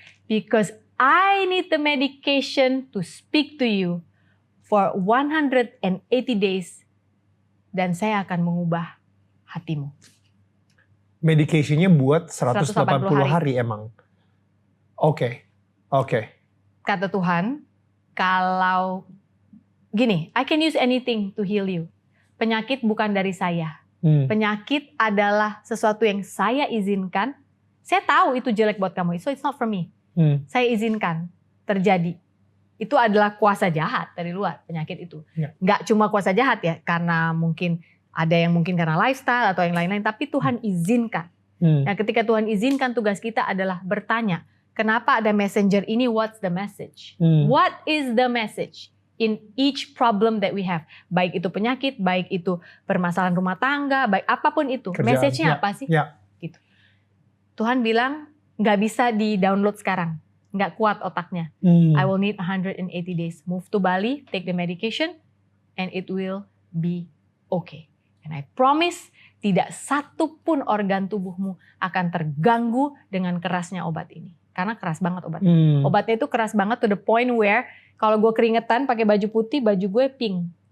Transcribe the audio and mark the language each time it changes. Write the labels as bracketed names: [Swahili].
[English] Because I need the medication to speak to you for 180 days. [Indonesian] Dan saya akan mengubah hatimu. Medication-nya buat 180 hari emang. Oke. Kata Tuhan, kalau gini, [English] I can use anything to heal you. [Indonesian] Penyakit bukan dari saya. Penyakit adalah sesuatu yang saya izinkan. Saya tahu itu jelek buat kamu, [English] so it's not for me. [Indonesian] Saya izinkan terjadi. Itu adalah kuasa jahat dari luar, penyakit itu. Nggak cuma kuasa jahat ya, karena mungkin ada yang mungkin karena lifestyle atau yang lain-lain, tapi Tuhan izinkan. Nah, ketika Tuhan izinkan, tugas kita adalah bertanya, kenapa ada messenger ini? [English] What's the message? What is the message in each problem that we have? [Indonesian] Baik itu penyakit, baik itu permasalahan rumah tangga, baik apapun itu. Message-nya apa sih? Gitu. Tuhan bilang nggak bisa di-download sekarang, nggak kuat otaknya. [English] I will need 180 days. Move to Bali, take the medication, and it will be okay. And I promise, [Indonesian] tidak satu pun organ tubuhmu akan terganggu dengan kerasnya obat ini. Karena keras banget obatnya. Obatnya itu keras banget [English] to the point where [Indonesian] kalau gue keringetan pakai baju putih, baju gue pink.